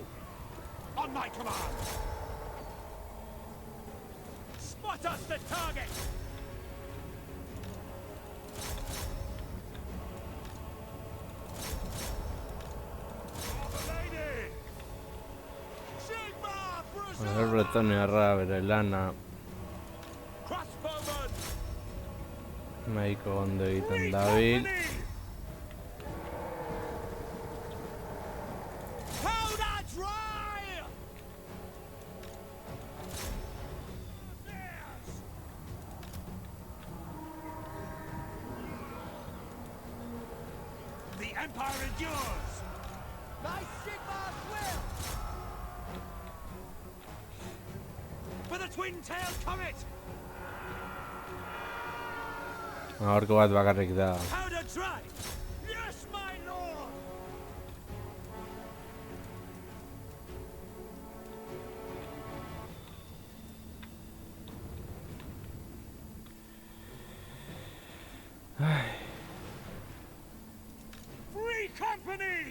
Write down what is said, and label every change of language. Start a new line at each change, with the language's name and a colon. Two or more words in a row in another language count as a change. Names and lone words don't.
English: On my command! Spot us the target! Lady! Sigma!
Basque: Bretoniarra bere lana
English: Crossbowmen!
Basque: nahiko ondo egiten
English: Free
Basque: dabil.
English: company! Powder dry! Yes! The Empire endures! My Sigmar's will! For the twin-tailed comet!
Basque: Horko bat bakarrik da.
English: Powder dry! Yes, my lord! Free company!